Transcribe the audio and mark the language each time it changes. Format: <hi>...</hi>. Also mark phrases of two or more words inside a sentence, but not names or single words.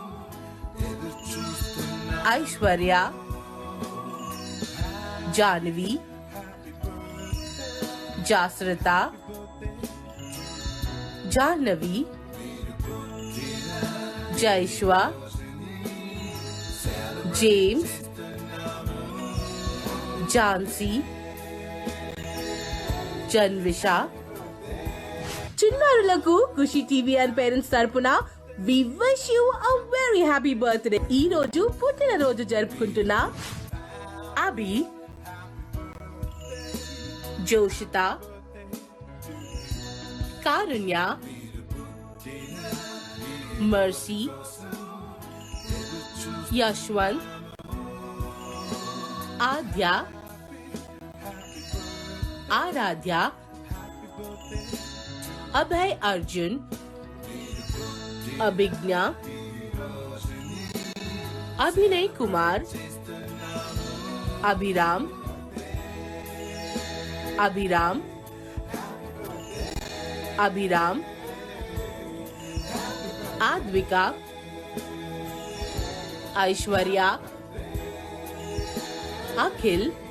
<te>ऐश्वर्या, जानवी, जासृता, जाह्नवी, जयश्वा, जेम्स, झांसी, జన్విషా. చిన్నారులకు ఖుషి టీవీ</te> <en>and parents</en> <te>తరపున</te> <en>we wish you a very happy birthday.</en> <te>ఈ రోజు పుట్టినరోజు జరుపుకుంటున్న అభి, జోషిత, కారుణ్య, మర్సీ, యశ్వంత్, ఆద్య, आराध्या, अभय अर्जुन, अभिज्ञा, अभिनय कुमार, अभिराम, अभिराम, अभिराम, आद्विका, ऐश्वर्या, अखिल,</te>